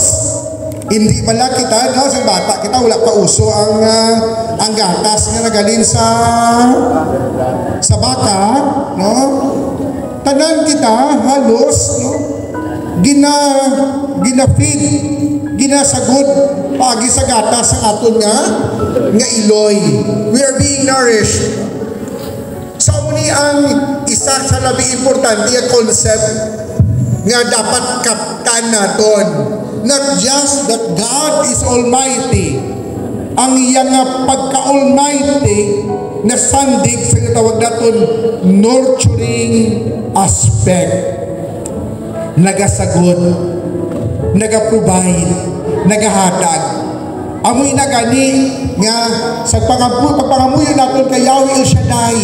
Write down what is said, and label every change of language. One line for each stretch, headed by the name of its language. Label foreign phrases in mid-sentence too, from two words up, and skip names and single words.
Hiligaynon: Hindi bala kita, no, sa bata kita wala pa uso ang gatas nga nagalin sa baka, no? Tanan kita halos, no, gina-feed, ginasagod pagi sa gatas sa aton nga iloy.
English: We are being nourished.
Hiligaynon: Sa muni ang isa sa labi importante ang concept nga dapat kaptan naton.
English: Not just that God is Almighty,
Hiligaynon: ang iyang pagka-Almighty na sandig sa tawag naton
English: nurturing aspect.
Hiligaynon: Nagasagot, nagaprovide, nagahatag. Amoy na gani nga sa pagpangamuyo naton kay Yahweh El Shaddai.